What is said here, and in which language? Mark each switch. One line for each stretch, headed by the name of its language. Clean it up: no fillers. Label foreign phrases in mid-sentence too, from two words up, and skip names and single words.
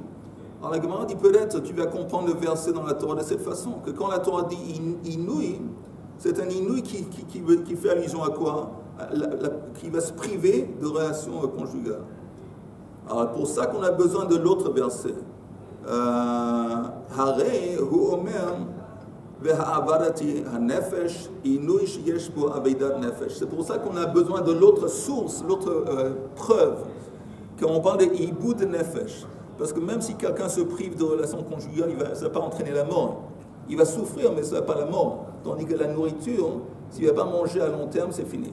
French: Alors la Gemara dit peut-être, tu vas comprendre le verset dans la Torah de cette façon, que quand la Torah dit inouï, c'est un inouï qui fait allusion à quoi? Qui va se priver de relations conjugales. Alors pour ça qu'on a besoin de l'autre verset.
Hebrew: הרי הוא אומר
French: c'est pour ça qu'on a besoin de l'autre source, l'autre preuve, quand on parle de hibou de nefesh. Parce que même si quelqu'un se prive de relations conjugales, ça ne va pas entraîner la mort. Il va souffrir, mais ça ne va pas la mort. Tandis que la nourriture, s'il ne va pas manger à long terme, c'est fini.